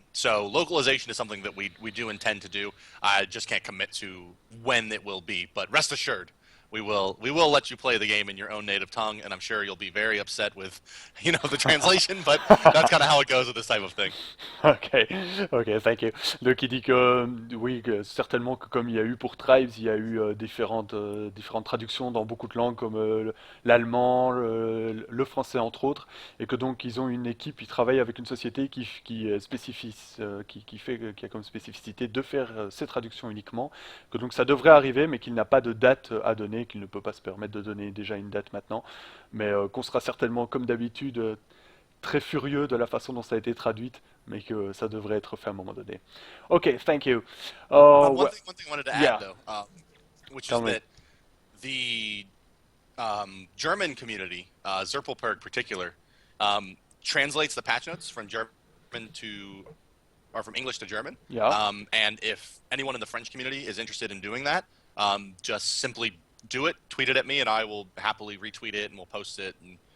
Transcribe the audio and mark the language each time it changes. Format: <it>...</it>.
<en>So localization is something that we do intend to do. I just can't commit to when it will be, but rest assured, we will let you play the game in your own native tongue, and I'm sure you'll be very upset with, the translation, but that's kind of how it goes with this type of thing. Ok, ok, thank you.</en> <fr>Donc il dit que oui, que certainement que comme il y a eu pour Tribes, il y a eu différentes traductions dans beaucoup de langues comme l'allemand, le français entre autres, et que donc ils ont une équipe, ils travaillent avec une société qui spécifie, qui a comme spécificité de faire ces traductions uniquement, que donc ça devrait arriver, mais qu'il n'a pas de date à donner, qu'il ne peut pas se permettre de donner déjà une date maintenant, mais qu'on sera certainement comme d'habitude très furieux de la façon dont ça a été traduite, mais que ça devrait être fait à un moment donné.</fr> <en>Ok, thank you. One thing I wanted to add Yeah, though, which tell is me. that the German community, Zerpelperg particular, translates the patch notes from German to or from English to German. Yeah. And if anyone in the French community is interested in doing that, just simply do it, tweet it at me, and I will happily retweet it and we'll post it and,</en>